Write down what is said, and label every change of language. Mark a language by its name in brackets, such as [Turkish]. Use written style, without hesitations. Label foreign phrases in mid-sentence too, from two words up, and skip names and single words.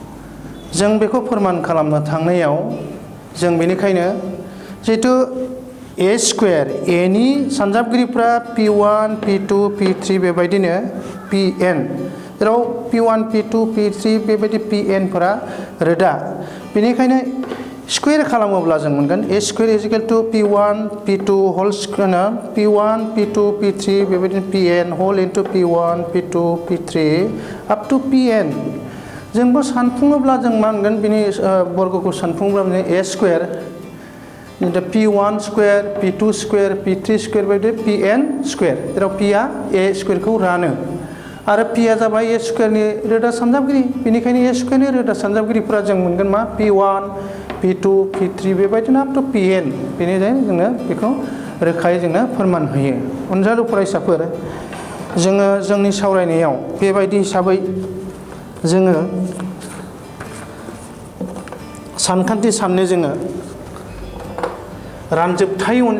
[Bodo] जों बेखौ फोरमान खालामनो थांनायाव जों बेनिखायनो जिहेतु [English] a square [Bodo] एनि सानजाबगिरिफ्रा P1 P2 P3 बेबायदिनो Pn जेराव P1 P2 P3 बेबायदि Pn फोरा रोदा बेनिखायनो स्क्वायर खालामोब्ला जों मोनगोन [English] a square is equal to P1 P2 whole square P1 P2 P3 बेबायदिनो Pn whole into P1 P2 P3 up to Pn [Bodo] जोंबो सानफुङोब्ला जों मा मोनगोन बिनि वर्गखौ सानफुङोब्ला माने [English] a square P1 square P2 square P3 square [Bodo] बायदि [English] Pn square [Bodo] जेराव P आ a स्क्वायरखौ रानो आरो P आ जाबाय a स्क्वायरनि रोदा सानजाबगिरि बेनिखायनो a स्क्वायरनि रोदा सानजाबगिरिफोरा जों मोनगोन मा P1 P2 P3 बेबायदिनो [English] up to Pn [Bodo] बेनिखायनो जोङो बेखौ रोखायै जोङो फोरमान होयो अनजालु फरायसाफोर जोङो जोंनि सावरायनायाव बेबायदि हिसाबै जोङो सानखान्थि साननो जोङो रानजोबथाय